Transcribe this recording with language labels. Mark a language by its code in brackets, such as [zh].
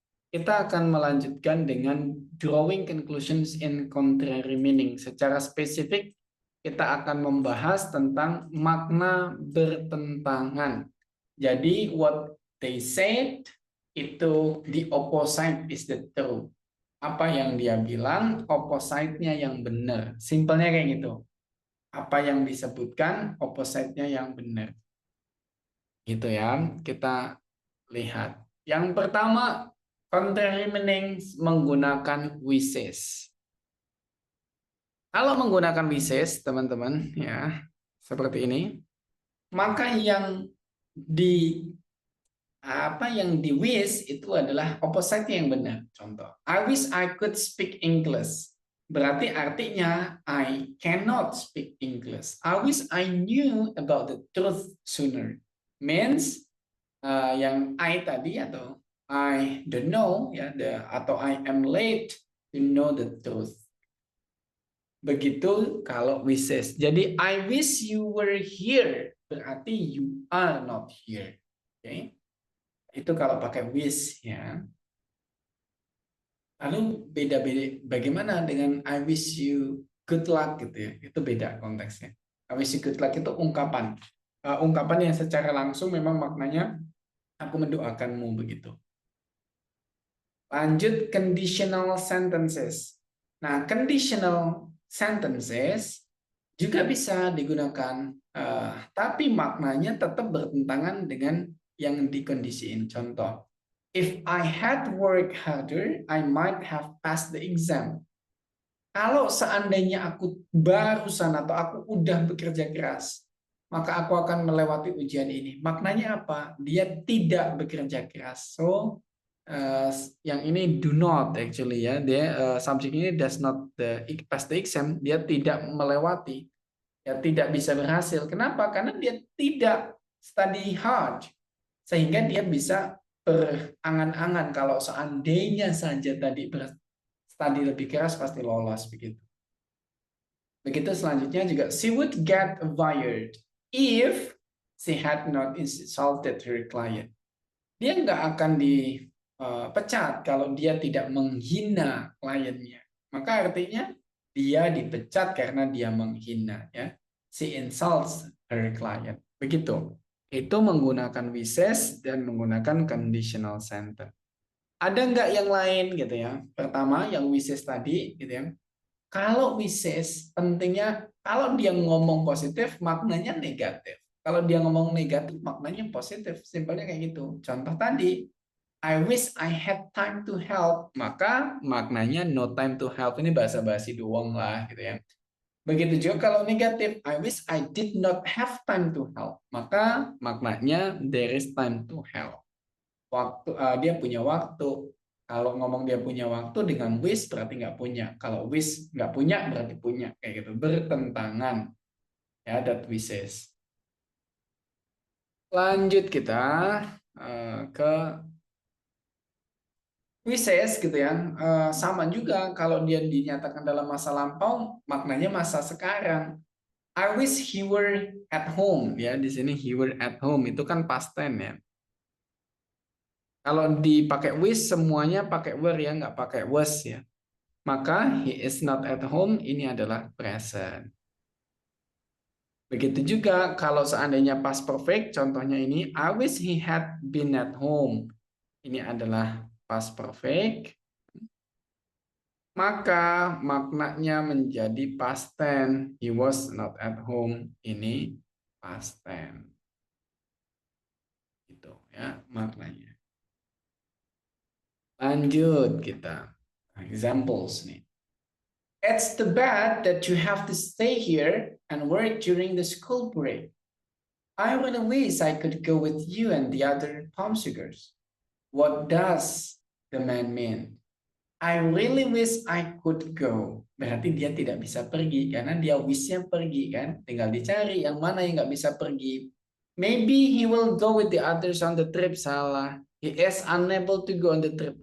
[id] Kita akan melanjutkan dengan [en] drawing conclusions in contrary meaning. [id] Secara spesifik, kita akan membahas tentang makna bertentangan. [en] Jadi, what they said, itu the opposite is the true. [id] Apa yang dia bilang, opposite-nya yang benar. Simpelnya kayak gitu. Apa yang disebutkan, opposite-nya yang benar. Gitu ya, kita lihat. Yang pertama, contrary meaning menggunakan wishes. Kalau menggunakan wishes, teman-teman, ya seperti ini, maka yang di wish itu adalah opposite yang benar. [en] Contoh, I wish I could speak English. [id] Berarti artinya [en] I cannot speak English. I wish I knew about the truth sooner. Means yang I tadi atau I don't know ya, atau I am late to know the truth. [id] Begitu kalau wishes. [en] Jadi I wish you were here, berarti you are not here. [id] Oke. Itu kalau pakai wish ya. Lalu beda-beda bagaimana dengan [en] I wish you good luck [id] gitu ya. Itu beda konteksnya. [en] I wish you good luck [id] itu ungkapan. Ungkapan yang secara langsung memang maknanya aku mendoakanmu begitu. [en] Lanjut conditional sentences. [id] Nah, conditional sentences juga bisa digunakan, tapi maknanya tetap bertentangan dengan yang dikondisiin. [en] Contoh, if I had worked harder, I might have passed the exam. [id] Kalau seandainya aku barusan atau aku udah bekerja keras, maka aku akan melewati ujian ini. Maknanya apa? Dia tidak bekerja keras. [en] So, yang ini do not actually ya. Dia subjek ini does not pass the exam. [id] Dia tidak melewati. Ya, tidak bisa berhasil. Kenapa? Karena dia tidak study hard. Sehingga dia bisa berangan-angan kalau seandainya saja tadi study lebih keras pasti lolos begitu. Begitu selanjutnya juga [en] she would get fired if she had not insulted her client. [id] Dia nggak akan dipecat kalau dia tidak menghina kliennya. Maka artinya dia dipecat karena dia menghina ya. [en] She insults her client. Begitu. [id] Itu menggunakan wishes dan menggunakan conditional sentence. Ada nggak yang lain gitu ya? Pertama yang wishes tadi gitu ya. Kalau wishes pentingnya kalau dia ngomong positif maknanya negatif. Kalau dia ngomong negatif maknanya positif. Simpelnya kayak gitu. [en] Contoh tadi, I wish I had time to help. [id] Maka maknanya [en] no time to help. [id] Ini bahasa basi doang lah gitu ya. Begitu juga kalau negatif, [en] I wish I did not have time to help. Maka maknanya there is time to help. [id] Waktu dia punya waktu. Kalau ngomong dia punya waktu dengan wish berarti nggak punya. Kalau wish nggak punya berarti punya. Kayak gitu. Bertentangan. Ya, that wishes. Lanjut kita ke wishes gitu ya. Sama juga kalau dia dinyatakan dalam masa lampau, maknanya masa sekarang. [en] I wish he were at home. [id] Ya, di sini [en] he were at home [id] itu kan past tense ya. Kalau dipakai wish semuanya pakai were ya, nggak pakai was ya. [en] Maka he is not at home [id] ini adalah [en] present. [id] Begitu juga kalau seandainya [en] past perfect, contohnya ini I wish he had been at home. [id] Ini adalah past perfect. Maka maknanya menjadi past tense. [en] He was not at home. Ini past tense. [id] Gitu ya maknanya. Lanjut kita. Examples nih. [en] It's too bad that you have to stay here and work during the school break. I really wish I could go with you and the other palm sugars. What does the man mean? I really wish I could go. [id] Berarti dia tidak bisa pergi karena dia wish-nya pergi kan. Tinggal dicari yang mana yang nggak bisa pergi. [en] Maybe he will go with the others on the trip. Salah. He is unable to go on the trip.